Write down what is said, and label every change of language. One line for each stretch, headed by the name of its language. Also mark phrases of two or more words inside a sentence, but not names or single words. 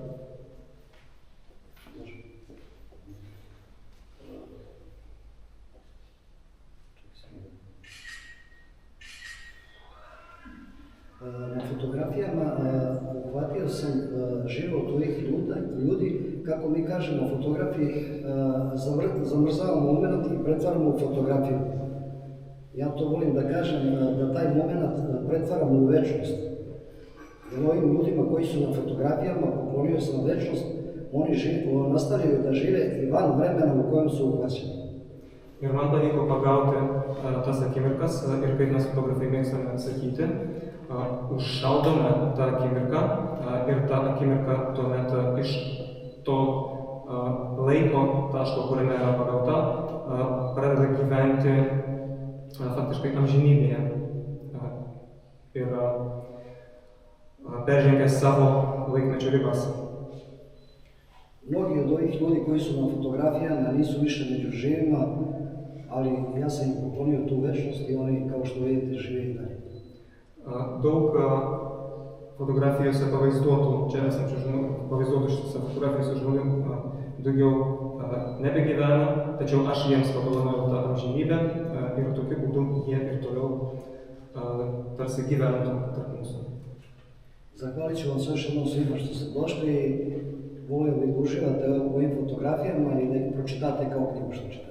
Serbian: Na fotografijama uhvatio sam život ovih ljudi, kako mi kažemo fotografiji, zamrzavamo moment i pretvaramo u fotografiju. Ja to volim da kažem, da taj moment pretvaramo u večnost. Jer ovim ljudima koji su na fotografijama, poklonio sam večnost, oni nastavljaju da žive i van vremena u kojem su uhvaćeni.
Lithuanian: Ir man pavyko pagauti tas akimirkas ir kaip mes fotografai mėgstame sakyti, užšaldome tą akimirką ir tą akimirką tuomet iš to laiko taško, kuriame yra pagauta, pradeda gyventi faktiškai amžinybėje ir peržengia savo laikmečio ribas.
Serbian: Mnogi od ovih ljudi koji su na fotografijama nisu više među živima, ali ja sam im poklonio tu večnost i oni, kao što vidite, žive i dalje.
Lithuanian: Daug fotografijose pavaizduotų, čia esančių žmonių, pavaizduotų šitose fotografijose žmonių daugiau nebegyvena, tačiau aš jiems padovanojau tą amžinybę ir tokiu būdu jie ir toliau tarsi gyventų tarp mūsų.
Serbian: Zahvalit ću vam se još jednom svima što ste došli i volio bih da uživate u ovim fotografijama i da ih pročitate kao knjigu što čitate.